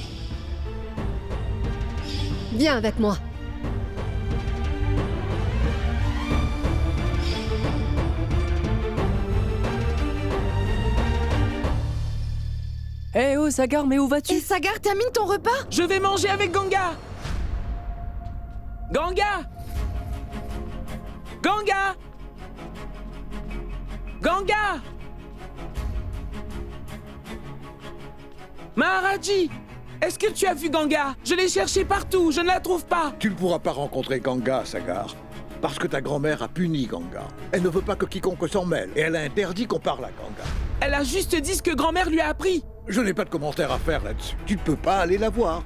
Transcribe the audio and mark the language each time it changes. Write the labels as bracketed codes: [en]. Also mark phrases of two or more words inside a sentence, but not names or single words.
[fr] Viens avec moi. Eh oh, Sagar, mais où vas-tu? Et Sagar, termine ton repas? Je vais manger avec Ganga. Ganga! Ganga! Ganga! Maharaji! Est-ce que tu as vu Ganga? Je l'ai cherchée partout, je ne la trouve pas. Tu ne pourras pas rencontrer Ganga, Sagar. Parce que ta grand-mère a puni Ganga. Elle ne veut pas que quiconque s'en mêle. Et elle a interdit qu'on parle à Ganga. Elle a juste dit ce que grand-mère lui a appris. Je n'ai pas de commentaire à faire là-dessus. Tu ne peux pas aller la voir.